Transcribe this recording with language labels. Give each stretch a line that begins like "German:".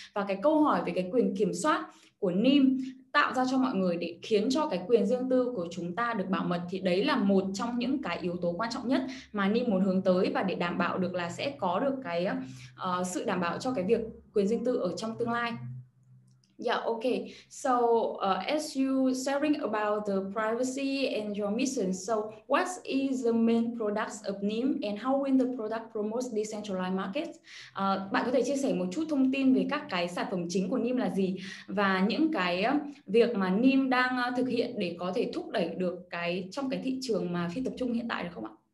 Vietnamese: Và cái câu hỏi về cái quyền kiểm soát của Nim tạo ra cho mọi người để khiến cho cái quyền riêng tư của chúng ta được bảo mật, thì đấy là một trong những cái yếu tố quan trọng nhất mà Nim muốn hướng tới, và để đảm bảo được là sẽ có được cái sự đảm bảo cho cái việc quyền riêng tư ở trong tương lai.
English: Yeah, okay. So as you sharing about the privacy and your mission, so what is the main products of Nim and how will the product promote decentralized markets?
Vietnamese: Bạn có thể chia sẻ một chút thông tin về các cái sản phẩm chính của Nim là gì và những cái việc mà Nim đang thực hiện để có thể thúc đẩy được cái trong cái thị trường mà phi tập trung hiện tại được không ạ?